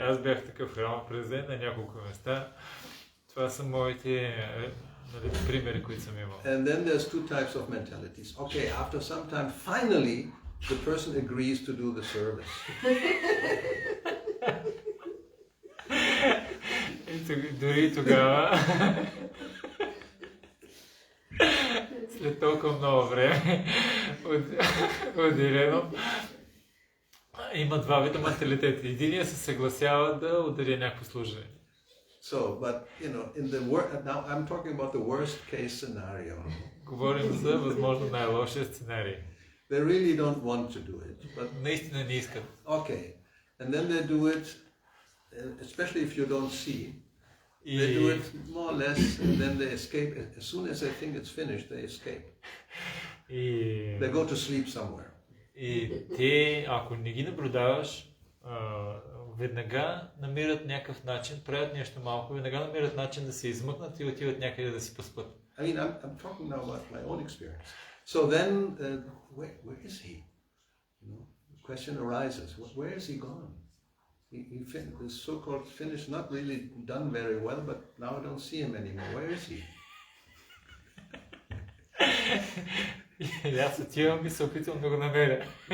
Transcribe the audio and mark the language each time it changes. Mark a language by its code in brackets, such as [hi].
[bg] Аз бях такъв храм През на няколко места. Това са моите примери, които съм имал. [en] And then there's 2 types of mentalities. Okay, after some time, finally, the person agrees to do the service. [bg] Дори тогава, след толкова много време, отделено, има 2 вида менталитети. Единият се съгласява да удари някакво служение. [en] So, but in the now I'm talking about the worst case scenario. [bg] Говорим за възможно най-лошия сценарий. [en] They really don't want to do it, but [bg] наистина не искат. [en] Okay, and then they do it, especially if you don't see. They do it more or less, and then they escape. As soon as they think it's finished, they escape. They go to sleep somewhere. [bg] И те, ако не ги наблюдаваш, веднага намират някакъв начин, правят нещо малко, веднага намират начин да се измъкнат и отиват някъде да си поспят. [en] I mean, I'm talking now about my own experience. So then, where is he? The question arises, where is he gone? The so-called finish, not really done very well, but now I don't see him anymore. Where is he? [bg] Аз отивам и се опитвам да го намеря.